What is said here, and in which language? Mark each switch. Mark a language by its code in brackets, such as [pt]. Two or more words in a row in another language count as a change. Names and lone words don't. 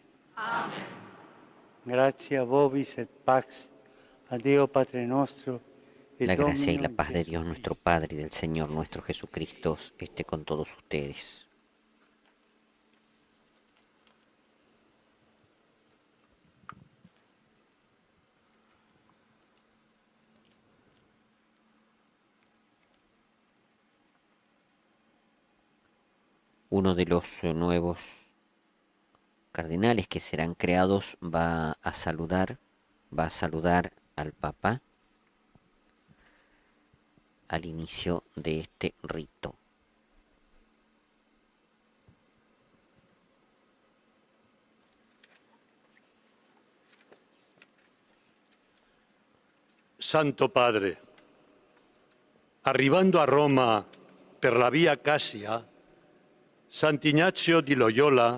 [la] Amen. Gratia vobis et pax a Deo Padre nostro et [es] La gracia y la [la] Dominum [es] paz de Dios [la] Jesum [es] nuestro [la] Christi. [es] Padre y del Señor nuestro Jesucristo esté con todos ustedes. Uno de los nuevos cardenales que serán creados va a saludar al Papa al inicio de este rito. [it] Santo Padre, arrivando a Roma per la via Cassia, Sant'Ignazio di Loyola,